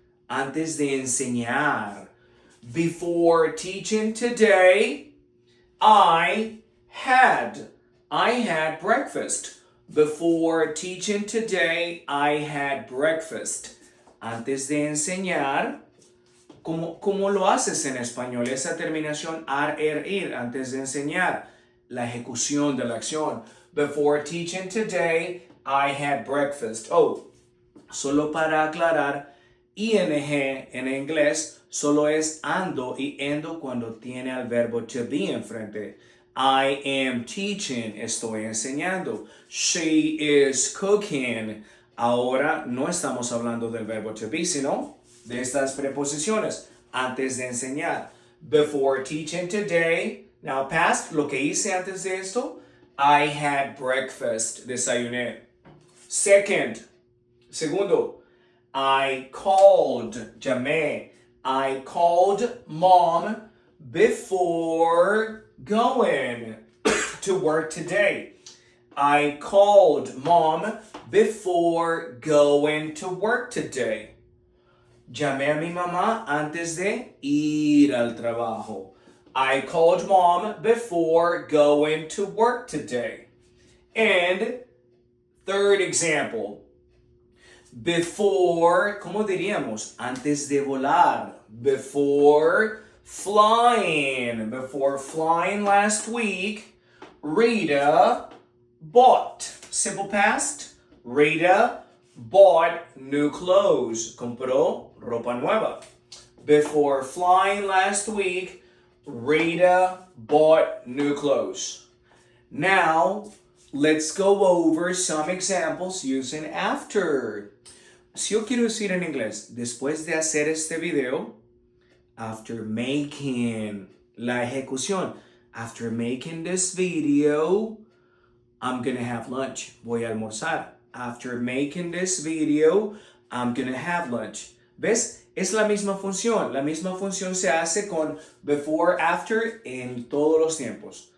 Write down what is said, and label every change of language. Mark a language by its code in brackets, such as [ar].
[es] Antes de enseñar. [en] Before teaching today, I had breakfast. Before teaching today, I had breakfast. [es] Antes de enseñar, ¿cómo lo haces en español? Esa terminación ir, antes de enseñar, la ejecución de la acción. [en] Before teaching today, I had breakfast. [es] Oh, solo para aclarar, ing en inglés solo es ando y endo cuando tiene al verbo to be enfrente. [en] I am teaching, [es] estoy enseñando. [en] She is cooking. [es] Ahora no estamos hablando del verbo to be, sino de estas preposiciones. Antes de enseñar. [en] Before teaching today. Now past, [es] lo que hice antes de esto. [en] I had breakfast. [es] Desayuné. [en] Segundo. I called. Llamé. I called mom before going to work today. I called mom before going to work today. [es] Llamé a mi mamá antes de ir al trabajo. [en] I called mom before going to work today. And third example. Before, [es] ¿cómo diríamos? Antes de volar. [en] Before flying. Before flying last week, Rita bought. Simple past. Rita bought new clothes. [es] Compró ropa nueva. [en] Before flying last week, Rita bought new clothes. Now, let's go over some examples using after. [es] Si yo quiero decir en inglés, después de hacer este video, [en] after making la ejecución, after making this video, I'm gonna have lunch. [es] Voy a almorzar. [en] After making this video, I'm gonna have lunch. [es] ¿Ves? Es la misma función. La misma función se hace con before, after en todos los tiempos.